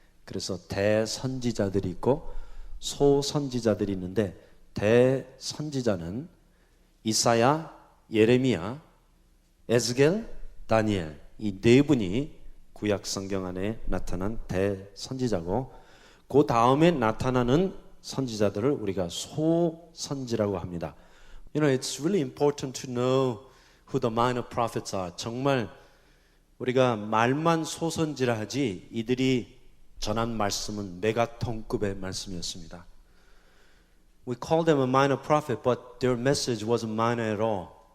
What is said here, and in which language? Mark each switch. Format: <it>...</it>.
<ko>그래서 대선지자들이 있고 소선지자들이 있는데 대선지자는 이사야, 예레미야, 에스겔, 다니엘 이 네 분이 구약 성경 안에 나타난 대선지자고 그 다음에 나타나는 선지자들을 우리가 소선지라고 합니다.</ko> <en>You know, it's really important to know who the minor prophets are.</en> <ko>정말 우리가 말만 소선지라 하지 이들이 전한 말씀은 메가톤급의 말씀이었습니다.</ko> <en>We call them a minor prophet, but their message wasn't minor at all.</en>